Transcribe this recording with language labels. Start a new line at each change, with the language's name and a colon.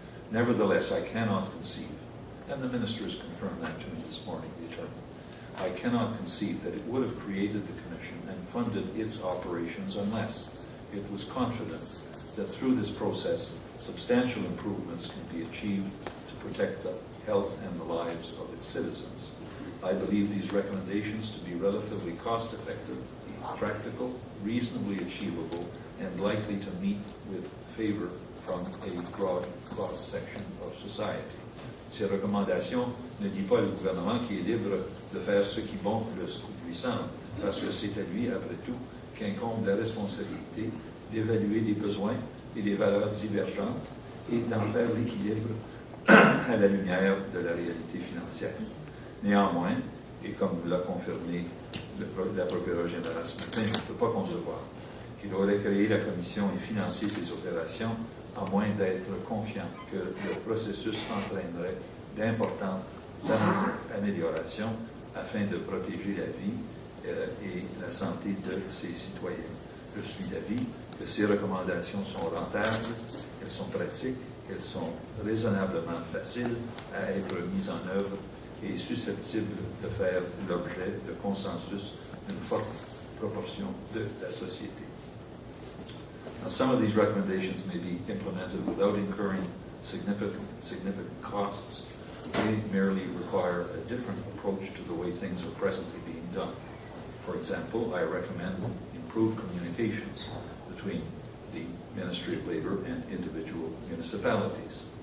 English: Nevertheless, I cannot conceive, and the minister has confirmed that to me this morning, the attorney, I cannot conceive that it would have created the commission and funded its operations unless it was confident that through this process, substantial improvements can be achieved to protect the health and the lives of its citizens. I believe these recommendations to be relatively cost-effective, practical, reasonably achievable, and likely to meet with favor from a broad cross-section of society.
French: Ces recommandations ne disent pas le gouvernement qui est libre de faire ce qui bon le tout-puissant, parce que c'est à lui, après tout, qu'incombe la responsabilité d'évaluer les besoins et les valeurs divergentes et d'en faire l'équilibre à la lumière de la réalité financière. Néanmoins, et comme l'a confirmé la procureure générale ce matin, je ne peux pas concevoir qu'il aurait créé la commission et financé ces opérations à moins d'être confiant que le processus entraînerait d'importantes améliorations afin de protéger la vie et la santé de ses citoyens. Je suis d'avis que ces recommandations sont rentables, qu'elles sont pratiques, qu'elles sont raisonnablement faciles à être mises en œuvre et susceptibles de faire l'objet de consensus d'une forte proportion de la société.
English: Now, some of these recommendations may be implemented without incurring significant costs. They merely require a different approach to the way things are presently being done. For example, I recommend improved communications between the Ministry of Labour and individual municipalities.